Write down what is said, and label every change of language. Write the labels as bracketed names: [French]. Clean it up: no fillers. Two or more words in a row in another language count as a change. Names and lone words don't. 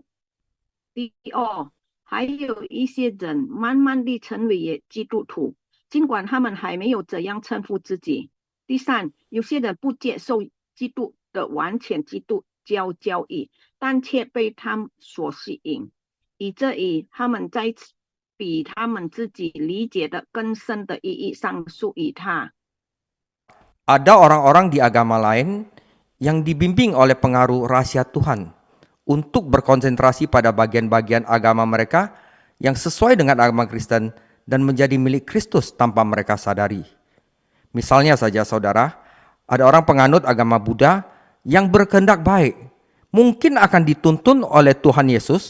[Chinese] 第二，还有一些人慢慢地成为基督徒，尽管他们还没有这样称呼自己。第三，有些人不接受基督的完全基督教教义，但却被他们所吸引，以至于他们在比他们自己理解的更深的意义上属于他。 [Indonesian] Ada orang-orang di agama lain yang dibimbing oleh pengaruh rahasia Tuhan untuk berkonsentrasi pada bagian-bagian agama mereka yang sesuai dengan agama Kristen dan menjadi milik Kristus tanpa mereka sadari. Misalnya saja saudara, ada orang penganut agama Buddha yang berkehendak baik, mungkin akan dituntun oleh Tuhan Yesus.